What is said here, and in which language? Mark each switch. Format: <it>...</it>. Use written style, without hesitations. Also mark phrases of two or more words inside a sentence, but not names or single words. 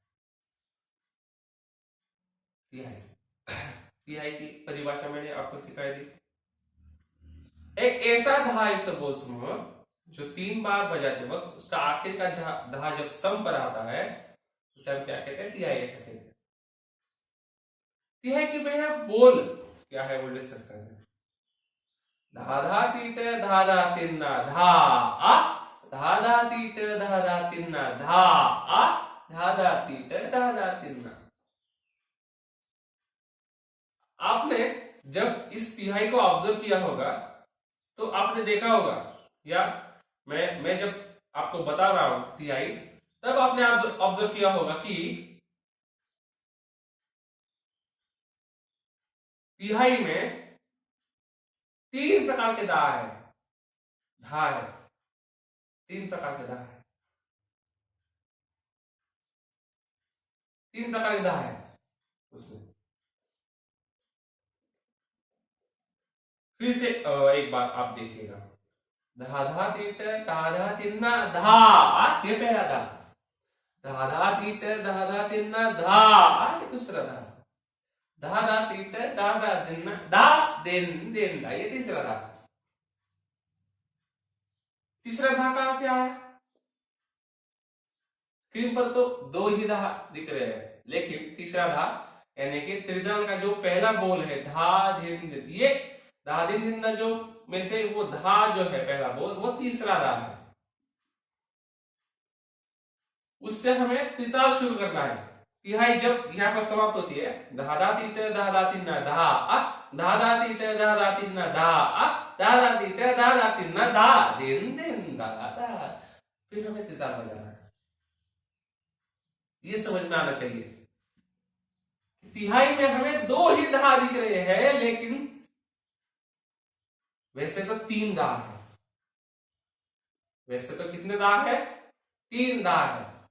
<hi>तिहाई तिहाई की परिभाषा मैंने आपको सिखाई दी। एक ऐसा धा युक्त बोल समूह जो 3 बार बजाते वक्त उसका आखिर का धा जब सम पर आता है, उसे हम क्या कहते हैं? तिहाई ऐसा कहते हैं। तिहाई की पहले बोल क्या है वो डिस्कस करते हैं। धा धा तीट धा धा तिन्ना धा आ, धा धा तीट धा धा तिन्ना धा आ, धा धा तीट धा धा तिन्ना। आपने जब इस तिहाई को ऑब्जर्व किया होगा तो आपने देखा होगा, या मैं जब आपको बता रहा हूं तिहाई, तब आपने ऑब्जर्व किया होगा कि तिहाई में 3 प्रकार के धा है, 3 प्रकार के धा है, 3 प्रकार के धा है उसमें। फिर से एक बार आप देखिएगा। धा धा तीट धा धा तिन्ना धा, ये पहला धा। धा धा तीट धा धा तिन्ना धा, ये दूसरा धा। धा धा तीट धा धा तिन्ना धा दिन दिन धा, ये तीसरा धा। तीसरा धा कहां से आया? स्क्रीन पर तो 2 ही धा दिख रहे हैं, लेकिन तीसरा धा यानी कि त्रिजन का जो पहला बोल है धा धिन दिन, ये धा दिन दिन जो में से वो धा जो है पहला बोल, वो तीसरा धा है। उससे हमें त्रिताल शुरू करना है। तिहाई जब यहाँ पर समाप्त होती है, धा धा तीट धा धा तिन्ना धा आ, धा धा तीट धा धा तिन्ना धा आ, धा धा तीट धा धा तिन्ना धा दिन दिन धा धा, फिर हमें त्रिताल बजाना है। ये समझ में आना चाहिए। तिहाई में हमें 2 ही धा दिख रहे हैं, लेकिन वैसे तो 3 धा है। वैसे तो कितने धा है? 3 धा है।</hi>